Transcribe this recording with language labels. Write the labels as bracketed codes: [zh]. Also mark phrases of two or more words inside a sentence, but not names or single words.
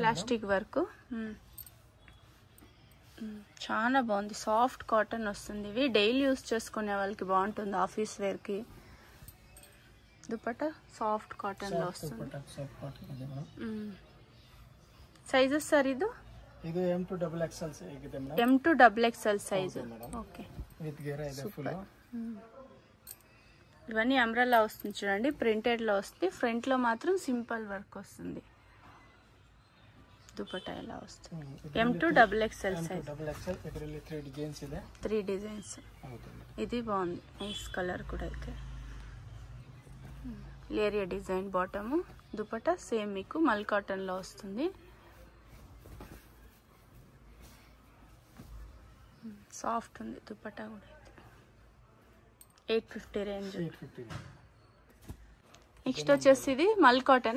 [en] plastic work [te] చాలా బాగుంది [en] soft cotton [te] వస్తుంది ఇవి [en] daily use [te] చేసుకునే వాళ్ళకి బాగుంటుంది [en] office wear [te] కి దుపట్టా [en] soft cotton [te] లో వస్తుంది [en] sizes sir [te] ఇది [kn] M2XXL ಇದೆ ಮೇಡಂ [te] M2XXL [en] size okay [te] విత్ గేరా ಇದೆ ఫుల్ ఇవన్నీ అంబ్రెల్లా వస్తుంది చూడండి ప్రింటెడ్ లో వస్తుంది ఫ్రంట్ లో మాత్రం [en] simple work [te] వస్తుంది దుపట్టా ఎలా వస్తుంది M2XXL సైజ్ [kn] ಇದರಲ್ಲಿ 3 ಡಿಸೈನ್ಸ್ ಇದೆ [te] 3 డిజైన్స్ ఇది బాగుంది [en] nice colour [te] కూడా అయితే లేరియా డిజైన్ బాటమ్ దుపట్టా సేమ్ మీకు [en] mul cotton [te] లో వస్తుంది సాఫ్ట్ ఉంది దుపట్టా కూడా అయితే 850 [en] range next [te] వచ్చేసి ఇది [en] mul cotton